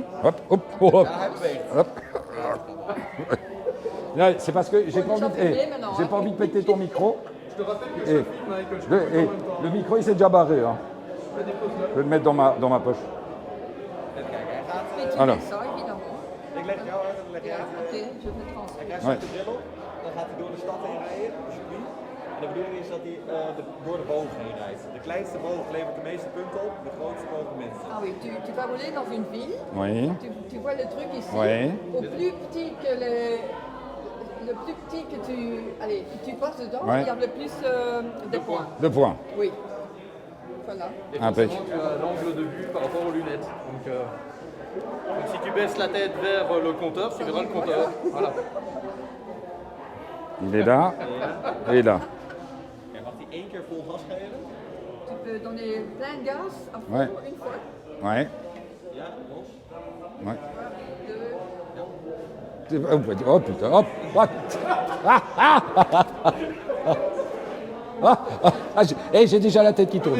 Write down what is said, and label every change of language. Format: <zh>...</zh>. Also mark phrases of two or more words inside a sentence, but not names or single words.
<fr>Hop, hop, hop, hop. Là, c'est parce que j'ai pas envie de péter ton micro. Je te rappelle que je filme avec Le micro, il s'est déjà barré. Hein. Je vais le mettre dans ma poche. Voilà.</fr> <nl>Ik leg jou uit en dan leg jij uit.</nl> <fr>Oké, je me transfert.</fr> <nl>Hij krijgt zo'n bril op, dan gaat hij door de stad heen rijden, op circuit. En de bedoeling is dat hij door de boog heen rijdt. De kleinste boog levert de meeste punten op, de grootste boog de minste.</nl> <fr>Ah oui, tu vas rouler dans une ville, Oui. tu vois le truc ici, Oui. au plus petit que le plus petit que tu passes dedans, Ouais. il y a le plus de points. 2 points. Oui. Voilà. Et Impec. forcément, tu as l'angle de vue par rapport aux lunettes. Donc si tu baisses la tête vers le compteur, tu verras le compteur. Voilà. Il est là. Et là.</fr> <nl>En mag hij 1 keer vol gas geven?</nl> <fr>Tu peux donner plein de gaz à fond Ouais. une fois. Ouais.</fr> <nl>Ja, los.</nl> <fr>Ouais. Deux. Oh putain, hop, what? J'ai déjà la tête qui tourne.</fr>